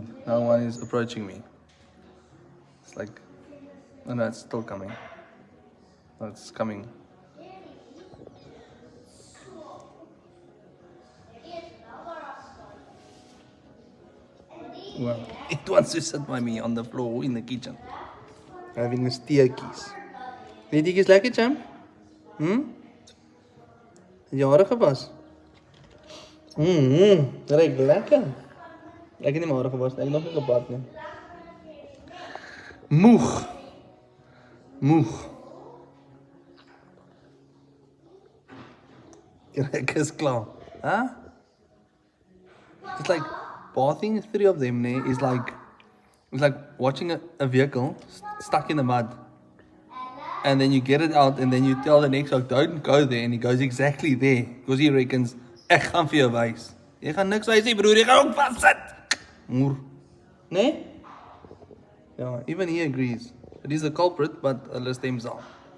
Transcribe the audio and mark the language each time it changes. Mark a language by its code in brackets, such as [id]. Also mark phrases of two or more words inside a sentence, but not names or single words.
[en] Now one is approaching me. It's like, oh no, it's still coming. Oh, it's coming. Well, it wants to sit by me on the floor in the kitchen. Having a steertjies. [af] Weet jy iets lekker, Cham? Het jy hare gewas? Ruik lekker. Ek het nie my hare gewas nie, ek het nog nie gebad nie. Moeg. Ek is klaar. Huh? [en] It's like bathing 3 of them is like watching a vehicle stuck in the mud. And then you get it out and then you tell the next guy, don't go there, and he goes exactly there. Because he reckons, [af] ek gaan vir jou wys. Jy gaan niks wys nie, broer, jy gaan ook vassit. Moer. Nee? [en] Yeah, even he agrees. It is the culprit, but [af] hulle stem saam.